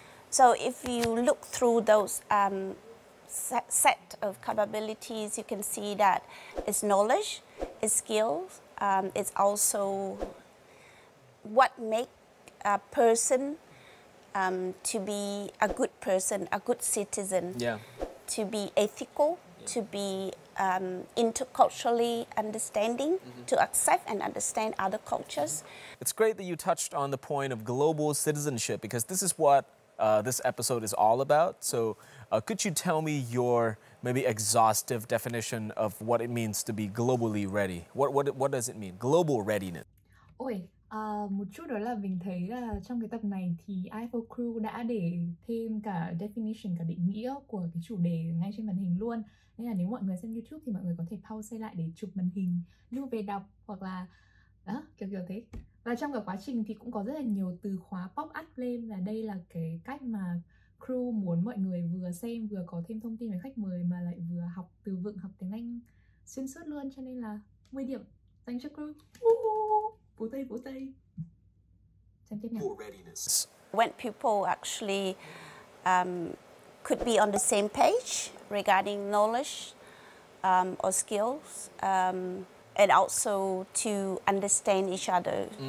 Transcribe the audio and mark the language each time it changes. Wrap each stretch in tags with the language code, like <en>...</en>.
<en>So if you look through those set of capabilities, you can see that it's knowledge, it's skills, it's also what makes a person to be a good person, a good citizen, to be ethical, to be interculturally understanding, to accept and understand other cultures. It's great that you touched on the point of global citizenship, because this is what this episode is all about. So could you tell me your maybe exhaustive definition of what it means to be globally ready? What does it mean? Global readiness.</en> <vi>Ôi, một chút đó là mình thấy là trong cái tập này thì IFO Crew đã để thêm cả definition, cả định nghĩa của cái chủ đề ngay trên màn hình luôn. Nên là nếu mọi người xem YouTube thì mọi người có thể pause lại để chụp màn hình, lưu về đọc, hoặc là đó, kiểu thế. Và trong cả quá trình thì cũng có rất là nhiều từ khóa pop up lên, và đây là cái cách mà crew muốn mọi người vừa xem vừa có thêm thông tin về khách mời mà lại vừa học từ vựng, học tiếng Anh xuyên suốt luôn, cho nên là 10 điểm dành cho crew. Vỗ tay. Xem tiếp nào.</vi> <en>When people actually could be on the same page regarding knowledge or skills, and also to understand each other.</en>